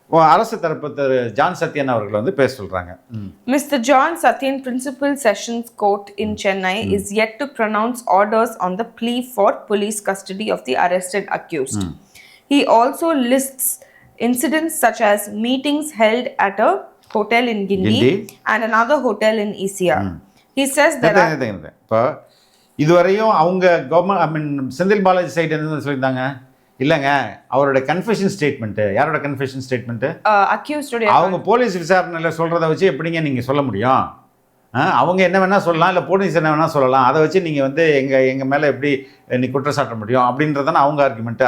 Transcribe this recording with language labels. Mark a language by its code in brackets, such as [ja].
[ta] அரசு தரப்பு திரு ஜான் சத்யன் அவர்கள் வந்து பேச சொல்றாங்க. [en] Mr. John Satyan, Principal Sessions Court in Chennai, is yet to pronounce orders on the plea for police custody of the arrested accused. He also lists incidents such as meetings held at a hotel in Gindi and another hotel in ECR. He says that [ta] இப்போ இதுவரையும் அவங்க government Senthil Balaji side என்ன சொல்லியிருந்தாங்க, இல்லைங்க அவரோட confession statement, யாரோட confession statement, [en] accused [ta] அவங்க police விசாரணையில் சொல்கிறத வச்சு எப்படிங்க நீங்கள் சொல்ல முடியும்? அவங்க என்ன வேணால் சொல்லலாம், இல்லை போலீஸ் என்ன வேணால் சொல்லலாம், அதை வச்சு நீங்கள் வந்து எங்கள் மேலே எப்படி நீ குற்றச்சாட்ட முடியும் அப்படின்றதான அவங்க ஆர்குமெண்ட்டு.